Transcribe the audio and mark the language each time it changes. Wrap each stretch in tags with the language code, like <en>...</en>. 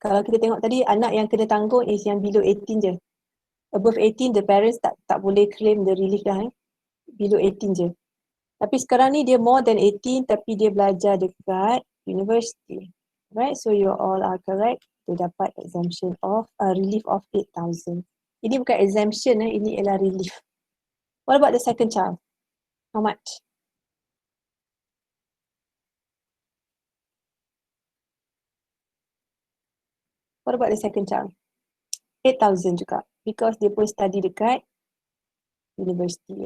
<ms>Kalau kita tengok tadi, anak yang kena tanggung is yang below 18 je. Above 18,</ms> <en>the parents</en> <ms>tak boleh claim the relief dah. Below 18 je. Tapi sekarang ni dia more than 18 tapi dia belajar dekat university.</ms> <en>Right, so you all are correct to dapat exemption of relief of 8,000.</en> <ms>Ini bukan exemption, ini ialah relief.</ms> <en>What about the second child? How much? What about the second child?</en> <ms>8,000 juga because dia pun study dekat university.</ms>